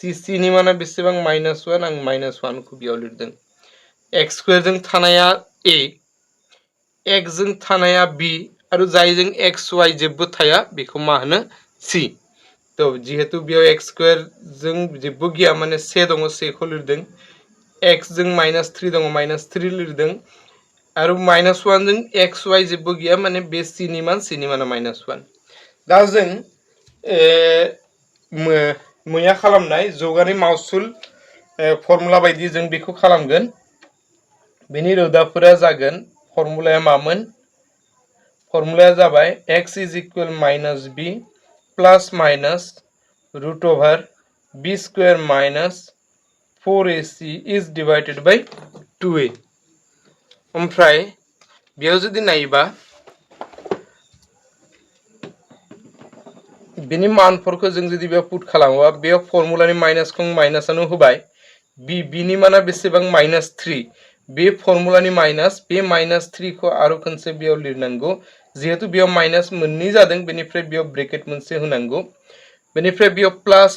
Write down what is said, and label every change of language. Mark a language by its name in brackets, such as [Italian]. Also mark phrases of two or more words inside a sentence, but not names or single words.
[Bodo] c नि माना बेसेबां -1 आं -1 खौ बेयाव लिरदों x स्क्वायर जों थानाया a x जों थानाया b आरो जायजों x y जेबो थाया बेखौ मा होनो c तो जिहेतु बेयाव x स्क्वायर जों जेबो गैया माने c दङ c खौ लिरदों x जों -3 दङ -3 लिरदों आरो -1 जों x y जेबो गैया माने बे c नि माना -1 दा जों मैया खालामनाय जौगानाय मावसुल फर्मुला बायदि जों बेखौ खालामगोन बेनि रोदाफोरा जागोन फर्मुलाया मामोन फर्मुलाया जाबाय x = -b [English] ± root over b square minus 4ac is divided by 2a [Bodo] ओमफ्राय बेयाव जुदि नायोबा बेनि मानफोरखौ जों जुदि बेयाव पुट खालामोबा बेयाव फर्मुलानि माइनासखौ माइनासानो होबाय b नि माना बेसेबां -3 बे फर्मुलानि माइनास बे -3 खौ आरो खनसे बेयाव लिरनांगौ जिहेतु बेयाव माइनास मोननै जादों बेनिफ्राय बेयाव ब्रेकेट मोनसे होनांगौ बेनिफ्राय बेयाव प्लास